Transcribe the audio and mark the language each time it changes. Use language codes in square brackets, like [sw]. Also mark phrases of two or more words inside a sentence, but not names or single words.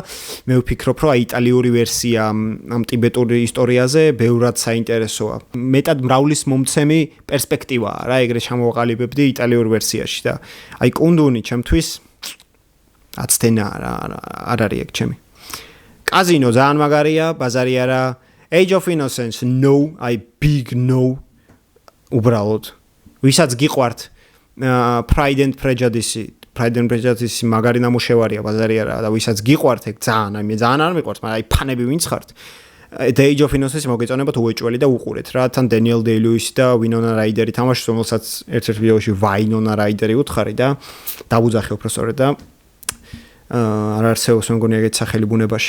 [ka] მე ვფიქრობ რომ აი იტალიური ვერსია ამ ტიბეტური ისტორიაზე ბევრად საინტერესოა. მეტად მრავლის მომცემი პერსპექტივა რა, ეგრე ჩამოვაყალიბებდი იტალიურ ვერსიაში და აი კუნდუნი ჩემთვის აცთენა არ არის ეგ ჩემი. კაზინო ძალიან მაგარია, ბაზარი არა. [en] Age of Innocence, no, I big no. [ka] უბრალოდ ვისაც გიყვართ Pride and Prejudice მაგარი ნამუშევარია, ბაზარი არა და ვისაც გიყვართ ეგ ძალიან, აი მე ძალიან არ მიყვართ, მაგრამ აი ფანები ვინც ხართ. The Age of Innocence მოგეწონებათ უეჭველი და უყურეთ რა, თან Daniel Day-Lewis და Winona Ryder-ი თამაშობს, რომელსაც ერთ-ერთ ვიდეოში Winona Ryder-ი უთხარი და დაბუძახე უბრალოდ და არ არსებობს მე მგონი ეგეთ სახელი ბუნებაში.